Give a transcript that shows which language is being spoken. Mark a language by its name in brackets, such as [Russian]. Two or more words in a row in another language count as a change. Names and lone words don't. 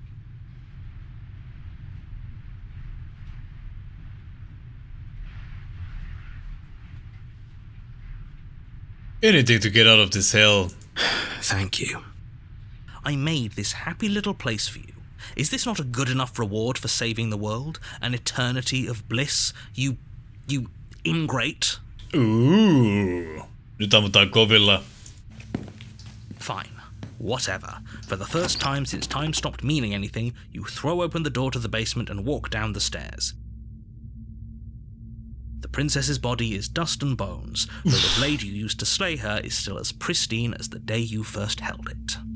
[English] Anything to get out of this hell. Thank you. I made this happy little place for you. Is this not a good enough reward for saving the world? An eternity of bliss? You ingrate? [Finnish] Nyt ammutaan kovilla. [English] Fine. Whatever. For the first time since time stopped meaning anything, you throw open the door to the basement and walk down the stairs. The princess's body is dust and bones, though the blade you used to slay her is still as pristine as the day you first held it.